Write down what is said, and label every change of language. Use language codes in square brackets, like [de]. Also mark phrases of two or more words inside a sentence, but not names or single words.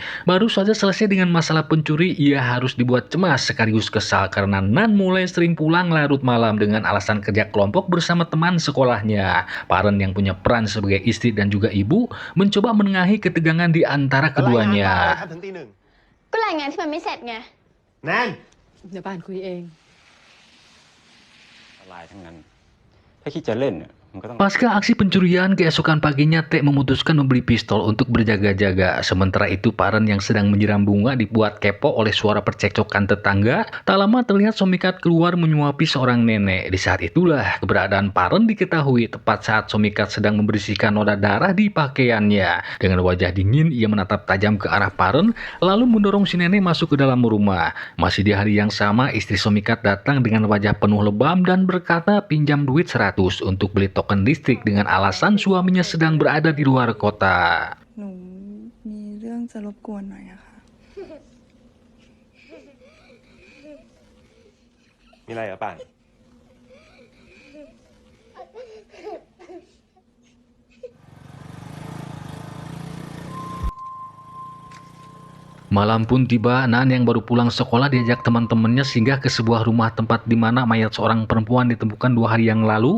[id] Baru saja selesai dengan masalah pencuri, ia harus dibuat cemas sekaligus kesal karena Nan mulai sering pulang larut malam dengan alasan kerja kelompok bersama teman sekolahnya. Paren yang punya peran sebagai istri dan juga ibu mencoba menengahi ketegangan di antara keduanya. [th] ถึงตีหนึ่ง ก็รายงานที่มันไม่เสร็จไง แนน เดี๋ยวป่านคุยเอง ลายทั้งนั้น ถ้าคิดจะเล่นเนี่ยมันก็ต้อง [id] Pasca aksi pencurian, keesokan paginya Tek memutuskan membeli pistol untuk berjaga-jaga. Sementara itu Paren yang sedang menyiram bunga dibuat kepo oleh suara percekcokan tetangga. Tak lama terlihat Somikat keluar menyuapi seorang nenek. Di saat itulah keberadaan Paren diketahui tepat saat Somikat sedang membersihkan noda darah di pakaiannya. Dengan wajah dingin ia menatap tajam ke arah Paren lalu mendorong si nenek masuk ke dalam rumah. Masih di hari yang sama istri Somikat datang dengan wajah penuh lebam dan berkata pinjam duit 100 untuk beli token listrik dengan alasan suaminya sedang berada di luar kota. [th] หนูมีเรื่องจะรบกวนหน่อยอะค่ะ มีอะไรเหรอป่าน [id] Malam pun tiba, Nan yang baru pulang sekolah diajak teman-temannya singgah ke sebuah rumah tempat di mana mayat seorang perempuan ditemukan 2 hari yang lalu.